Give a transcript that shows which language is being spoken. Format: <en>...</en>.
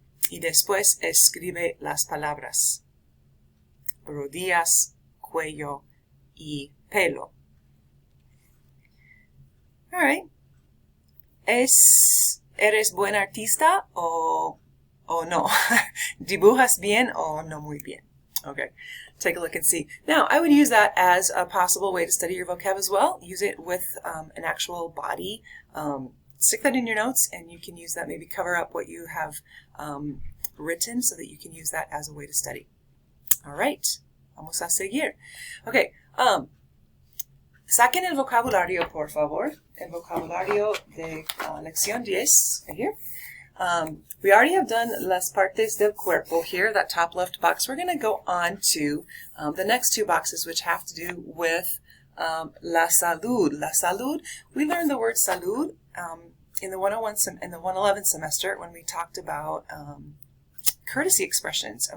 <es>Y después escribe las palabras rodillas, cuello y pelo. All right. ¿Eres buen artista o no? ¿Dibujas bien o no muy bien?</es> <en>Okay, take a look and see. Now, I would use that as a possible way to study your vocab as well. Use it with an actual body. Stick that in your notes, and you can use that, maybe cover up what you have written so that you can use that as a way to study.</en> <es>All right, vamos a seguir. Okay, saquen el vocabulario, por favor. El vocabulario de lección 10,</es> <en>right here. We already have done</en> <es>las partes del cuerpo</es> <en>here, that top left box. We're going to go on to the next two boxes, which have to do with la salud. La salud, we learned the word salud in the 111 semester when we talked about courtesy expressions.</en>